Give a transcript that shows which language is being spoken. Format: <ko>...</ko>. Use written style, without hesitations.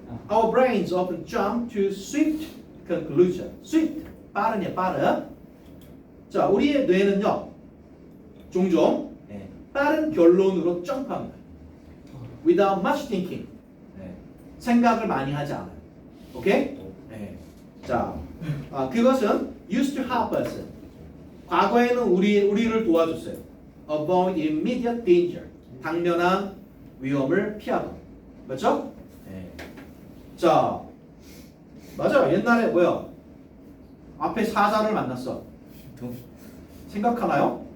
<en>Our brains often jump to swift conclusion.</en> <ko>swift 빠르냐 빠르. 자 우리의 뇌는요 종종 빠른 결론으로 점프합니다.</ko> <en>Without much thinking.</en> <ko>생각을 많이 하지 않아요. 오케이? 자 그것은</ko> <en>used to help us.</en> <ko>과거에는 우리를 도와줬어요.</ko> <en>Avoid immediate danger.</en> <ko>당면한 위험을 피하고. 그렇죠? 자 맞아. 옛날에 뭐야? 앞에 사자를 만났어. 생각하나요?</ko>